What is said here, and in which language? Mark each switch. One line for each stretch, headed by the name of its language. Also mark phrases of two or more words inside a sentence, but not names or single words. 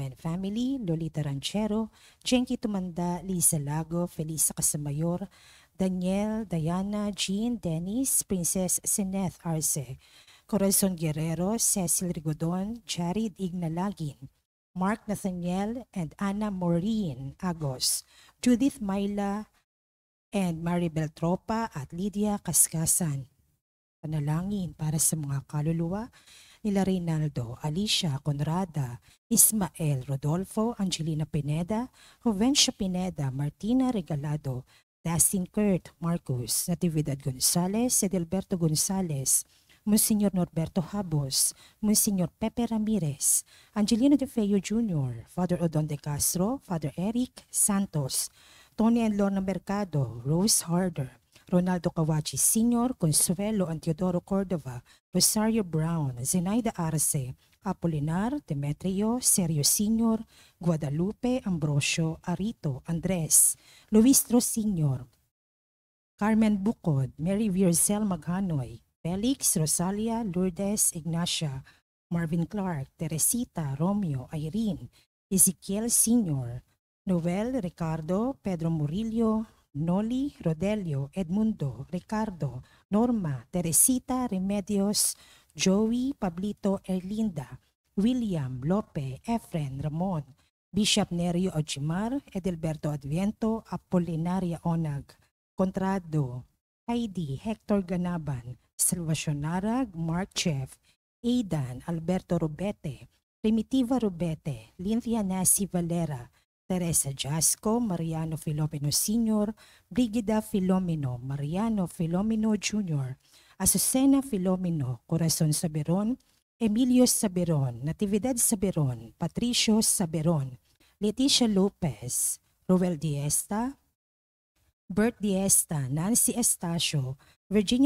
English: and family, Lolita Ranchero, Jenky Tumanda, Lisa Lago, Felisa Casamayor, Daniel, Diana, Jean, Dennis, Princess Sineth Arce, Corazon Guerrero, Cecil Rigodon, Jared Ignalagin, Mark Nathaniel and Anna Maureen Agos, Judith Myla and Maribel Tropa at Lydia Kaskasan.
Filipino: Panalangin para sa mga kaluluwa nila Reynaldo, Alicia, Conrada, Ismael, Rodolfo, Angelina Pineda, Jovencia Pineda, Martina Regalado, Dustin Kurt, Marcos, Natividad Gonzales, Edelberto Gonzales, Monsignor Norberto Habos, Monsignor Pepe Ramirez, Angelino De Feo Jr., Father Odon De Castro, Father Eric Santos, Tony and Lorna Mercado, Rose Harder, Ronaldo Kawachi Sr., Consuelo and Teodoro Cordova, Rosario Brown, Zenaida Arce, Apolinar, Demetrio, Sergio Sr., Guadalupe, Ambrosio, Arito, Andres, Luis Tro Sr., Carmen Bucod, Mary Virzel Maghanoy, Felix, Rosalia, Lourdes, Ignacia, Marvin Clark, Teresita, Romeo, Irene, Ezekiel Sr., Noel, Ricardo, Pedro Murillo, Noli, Rodelio, Edmundo, Ricardo, Norma, Teresita, Remedios, Joey, Pablito, Erlinda, William, Lope, Efren, Ramon, Bishop Nerio Ochimar, Edelberto Adviento, Apolinaria Onag, Contrado, Heidi, Hector Ganaban, Salvacion Narag, Mark Chef, Aidan, Alberto Rubete, Primitiva Rubete, Lynthia Nasi Valera, Teresa Jasco, Mariano Filomeno Sr., Brigida Filomeno, Mariano Filomeno Jr., Azucena Filomeno, Corazon Saberon, Emilio Saberon, Natividad Saberon, Patricio Saberon, Leticia Lopez, Roel Diesta, Bert Diesta, Nancy Estacio, Virginia